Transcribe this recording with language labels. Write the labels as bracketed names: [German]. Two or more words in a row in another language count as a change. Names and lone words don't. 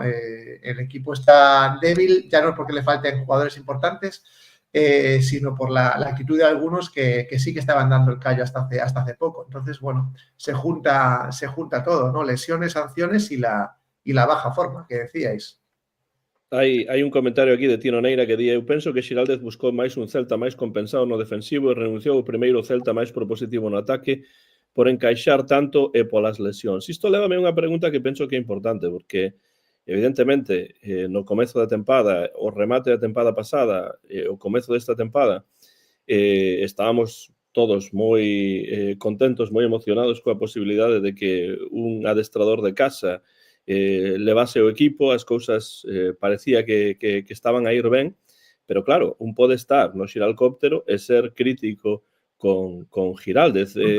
[Spanish] El equipo está débil, ya no es porque le falten jugadores importantes, sino por la actitud de algunos que sí que estaban dando el callo hasta hace poco. Entonces, bueno, se junta todo, ¿no? Lesiones, sanciones y la baja forma que decíais. [Galician] Hai un comentario aquí de Tino Neira que di: eu penso que Xiraldez buscou máis un Celta máis compensado no defensivo e renunciou ao primeiro Celta máis propositivo no ataque por encaixar tanto e polas lesións. Isto lévame a unha pregunta que penso que é importante, porque evidentemente no comezo da tempada, o remate da tempada pasada, o comezo desta tempada, estábamos todos moi contentos, moi emocionados coa posibilidade de que un adestrador de casa levase o equipo, as cousas parecía que estaban a ir ben, pero claro, un pode estar no xiralcóptero e ser crítico con Giraldez.